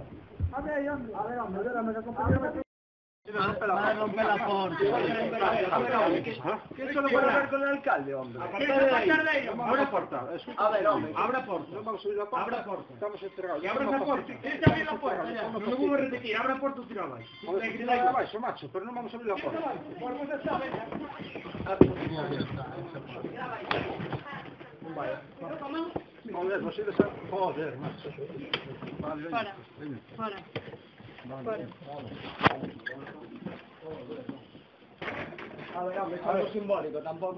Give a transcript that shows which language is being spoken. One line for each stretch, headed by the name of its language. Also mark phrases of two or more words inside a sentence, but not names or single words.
Spanish: A ver, hombre. A ver, me acompañamos. Va a romper la puerta. ¿Qué eso lo puede ver con el alcalde, hombre? Abre la puerta. A ver, hombre. Abre la puerta. No vamos a subir la puerta. Abre la puerta. Estamos entregados. Que abra la puerta. Tienes que abrir la puerta, ya.
Galician: Non me vou a repetir, abre a porta ou tira abaixo.
Spanish: Joder, que
Galician: tira abaixo,
Spanish: macho, pero
Galician: non vamos
Spanish: a abrir la puerta. Joder, no sirve esa... Joder, macho. Vale, venga.
Galician: Fora.
Spanish: A ver, hombre, es algo simbólico, tampoco...